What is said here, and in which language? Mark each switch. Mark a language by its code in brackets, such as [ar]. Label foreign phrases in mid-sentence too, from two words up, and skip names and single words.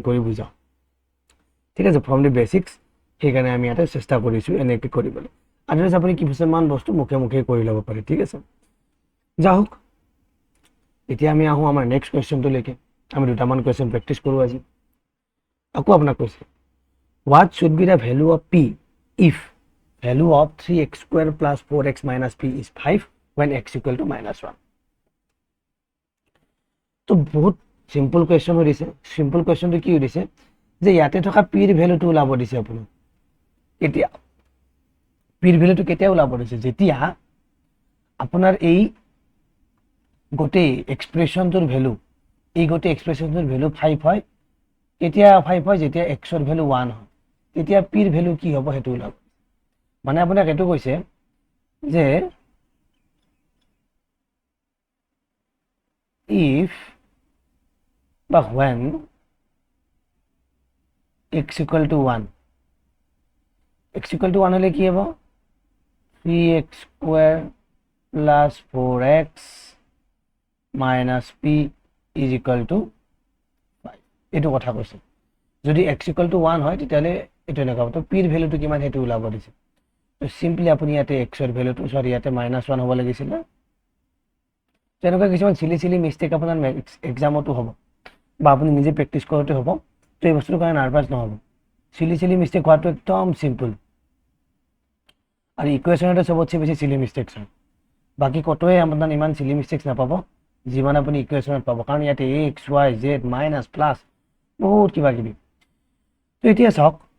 [as] কৰি বুজাওঁ ঠিক আছে [en] from the basics [as] সেইকাৰণে আমি ইয়াতে চেষ্টা কৰিছোঁ এনেকৈ কৰিবলৈ আদাৰৱাইজ আপুনি কিছুমান বস্তু মুখে মুখে কৰি ল'ব পাৰে ঠিক আছে যাওক এতিয়া আমি আহোঁ আমাৰ [en] next questionটোলৈকে [as] আমি দুটামান [en] question practice [as] কৰোঁ আজি আকৌ আপোনাক কৈছে [en] what should be the value of p if value of 3x square plus 4x minus p is 5 when x equal to -1 [as] তো বহুত [en] simple question [as] হৈ দিছে [en] simple questionটো [as] কি হৈ দিছে যে ইয়াতে থকা পিৰ ভেলুটো ওলাব দিছে আপোনাক এতিয়া পিৰ ভেলুটো কেতিয়া ওলাব দিছে যেতিয়া আপোনাৰ এই গোটেই এক্সপ্ৰেশ্যনটোৰ ভেলু এই গোটেই এক্সপ্ৰেশ্যনটোৰ ভেলু 5 হয় কেতিয়া 5 হয় যেতিয়া x ৰ ভেলু 1 হয় তেতিয়া পিৰ ভেলু কি হ'ব হেতু ওলাব মানে আপোনাক এটো কৈছে যে [en] if বা when x equal to 1 x equal to 1 [as] হলে কি হ'ব [en] 3x square plus 4x minus p is equal to 5 [as] এটো কথা কৈছে যদি [en] x equal to 1 [as] হয় তেতিয়ালে এটো এনেকা হ'ব তো p ৰ ভ্যালুটো কিমান হেতু ওলাব দিছে তো সিম্পলি আপুনি ইয়াতে x ৰ ভ্যালুটো সরি ইয়াতে -1 হ'ব লাগিছিল তেনেকুৱা কিছুমান [en] silly mistake [as] আপোনাৰ এক্সামতো হ'ব বা আপুনি নিজে প্ৰেক্টিছ কৰোতে হ'ব তো এই বস্তুৰ কাৰণে নাৰ্ভাছ নহ'ব [en] silly mistake [as] হোৱাটো একদম সিম্পল আৰু ইকুৱেশ্যনতে সবতছে বেছি [en] silly mistakes [as] হয় বাকি কতোৱে আপোনাৰ ইমান [en] silly mistakes [as] নাপাব যিমান আপুনি ইকুৱেশ্যনত পাব কাৰণ ইয়াতে [en] x y z minus plus [as] বহুত কিবা কিবি তো এতিয়া চাওক